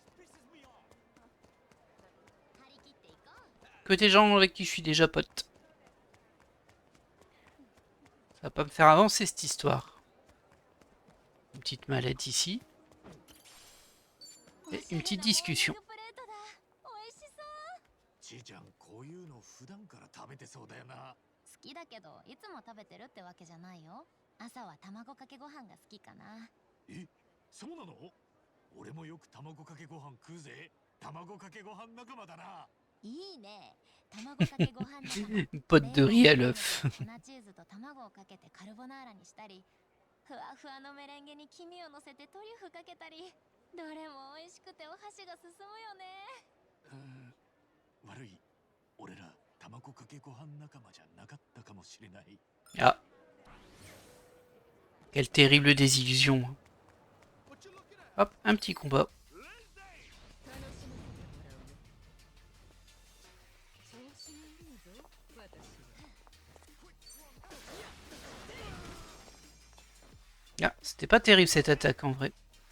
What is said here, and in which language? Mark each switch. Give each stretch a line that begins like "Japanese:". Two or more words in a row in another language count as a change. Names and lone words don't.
French: Que des gens avec qui je suis déjà pote. Ça va pas me faire avancer cette histoire. Une petite mallette ici. Et une petite discussion.
Japanese: ちーちゃんこういうの普段から食べてそうだよな。好きだけどいつも食べてるってわけじゃないよ。朝は卵かけご飯が好きかな。え、そうなの？俺もよく卵かけご飯食うぜ。卵かけご飯仲間だな。いいね。卵かけご飯仲間。
French: Pote de riz à l'œuf.
Japanese: 粉チーズと卵をかけてカルボナーラにしたり、ふわふわのメレンゲに黄身を乗せてトリュフかけたり、どれも美味しくてお箸が進むよね。悪い。俺ら卵かけご飯仲間じゃなかったかもしれない。
French: Ah. Quelle terrible désillusion. Hop, un petit combat. Ah, c'était pas terrible cette attaque en vrai.